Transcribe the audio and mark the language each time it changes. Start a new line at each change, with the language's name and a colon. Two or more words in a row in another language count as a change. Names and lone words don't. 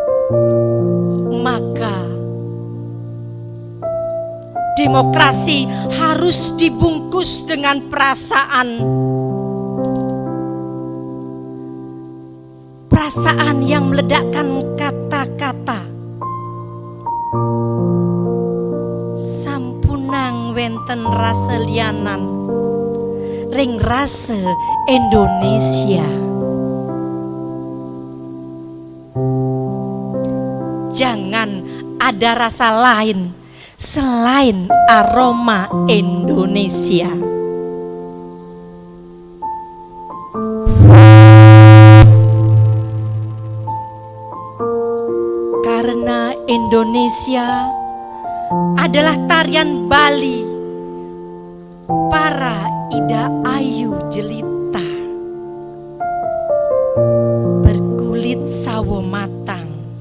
Indonesian: maka demokrasi harus dibungkus dengan perasaan yang meledakkan kata-kata.
Balinese: Sampunang wenten rasa lianan ring rasa Indonesia.
Indonesian: Jangan ada rasa lain selain aroma Indonesia. Karena Indonesia adalah tarian Bali para Ida Ayu jelita berkulit sawo matang,